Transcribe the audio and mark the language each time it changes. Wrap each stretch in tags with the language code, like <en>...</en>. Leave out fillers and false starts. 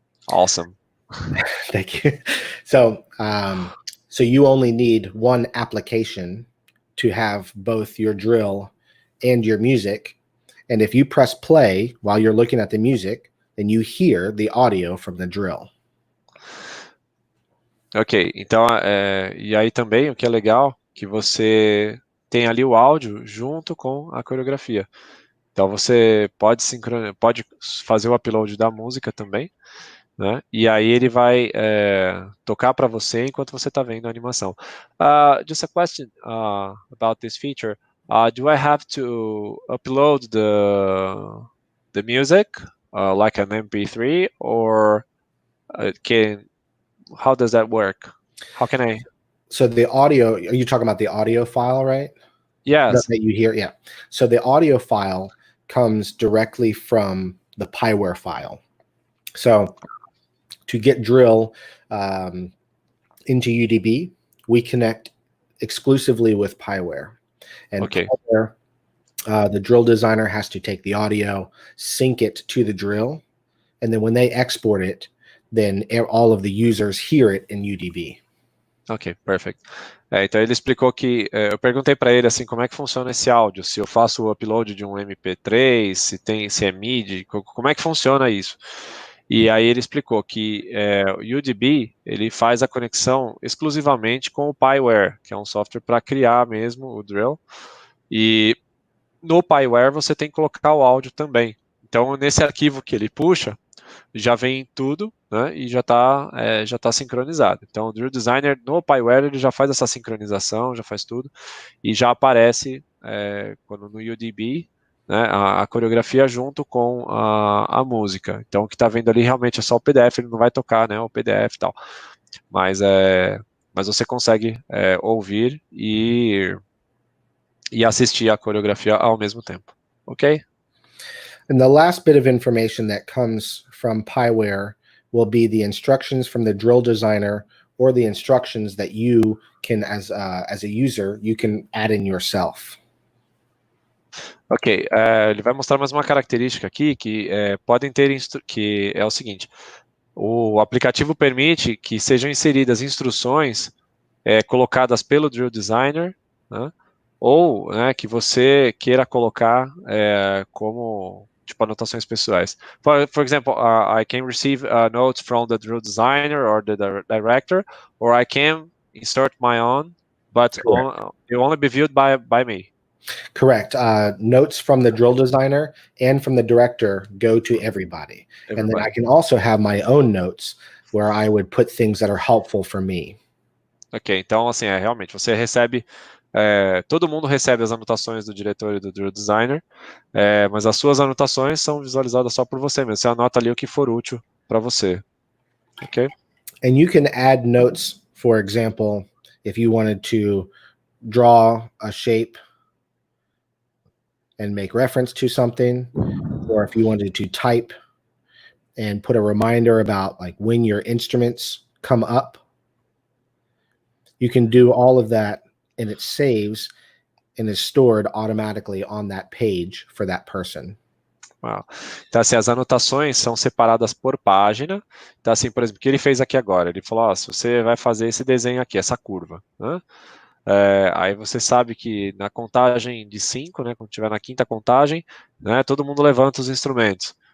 <en>Awesome. Thank you. So you only need one application to have both your drill and your music. And if you press play while you're looking at the music, then you hear the audio from the drill.</en> <pt>Ok, então, e aí também o que é legal, que você tem ali o áudio junto com a coreografia. Então você pode fazer o upload da música também, né? E aí ele vai tocar para você enquanto você está vendo a animação.</pt> <en>Just a question about this feature. Do I have to upload the music like an MP3 or how does that work? How can I? So the audio, are you talking about the audio file, right? Yes. That you hear, yeah. So the audio file comes directly from the 𝗨𝗗𝗕𝗽 file. So to get drill into UDB, we connect exclusively with 𝗨𝗗𝗃. And Okay. 𝗨𝗗𝗃, the drill designer has to take the audio, sync it to the drill, and then when they export it, then all of the users hear it in UDB. Ok, perfect.</en> <pt>Então ele explicou que eu perguntei para ele assim, como é que funciona esse áudio, se eu faço o upload de um MP3, se é MIDI, como é que funciona isso? E aí ele explicou que o UDB ele faz a conexão exclusivamente com o 𝗨𝗃, que é um software para criar mesmo o drill. E no 𝗨𝗃 você tem que colocar o áudio também. Então nesse arquivo que ele puxa, já vem tudo, né, e já tá sincronizado. Então, o Drill Designer no 𝗨𝗃 ele já faz essa sincronização, já faz tudo, e já aparece quando no UDB, né, a coreografia junto com a música. Então, o que está vendo ali realmente é só o PDF, ele não vai tocar, né, o PDF e tal. Mas você consegue ouvir e assistir a coreografia ao mesmo tempo, ok?</pt> <en>And the last bit of information that comes from 𝗨𝗃 will be the instructions from the drill designer or the instructions that you can, as a user, you can add in yourself.</en> <pt>Ok, ele vai mostrar mais uma característica aqui que podem ter, que é o seguinte, o aplicativo permite que sejam inseridas instruções colocadas pelo Drill Designer, né, ou, né, que você queira colocar como tipo anotações pessoais.</pt> <en>For example, I can receive notes from the drill designer or the director, or I can insert my own, but it will only be viewed by me. Correct. Notes from the drill designer and from the director go to everybody. And then I can also have my own notes where I would put things that are helpful for me.</en> <pt>Ok, então assim, realmente, você recebe, todo mundo recebe as anotações do diretor e do drill designer, mas as suas anotações são visualizadas só por você mesmo. Você anota ali o que for útil para você. Ok?</pt> <en>And you can add notes, for example, if you wanted to draw a shape and make reference to something, or if you wanted to type and put a reminder about like when your instruments come up, you can do all of that, and it saves and is stored automatically on that page for that person. Wow.</en> <pt>Então, assim, as anotações são separadas por página. Então, assim, por exemplo, o que ele fez aqui agora? Ele falou, se você vai fazer esse desenho aqui, essa curva, né? Aí você sabe que na contagem de 5, né, quando estiver na quinta contagem, né, todo mundo levanta os instrumentos.</pt>